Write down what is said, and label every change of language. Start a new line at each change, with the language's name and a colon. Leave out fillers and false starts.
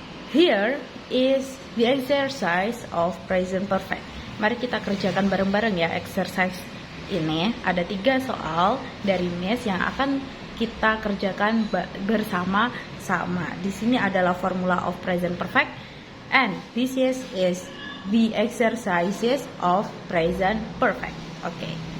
English: Here is the exercise of present perfect.
Indonesian: Mari kita kerjakan bareng-bareng ya exercise ini. Ada 3 soal dari Miss yang akan kita kerjakan bersama-sama. Di sini adalah
English: formula of present perfect, and this is the exercises of present perfect. Okay.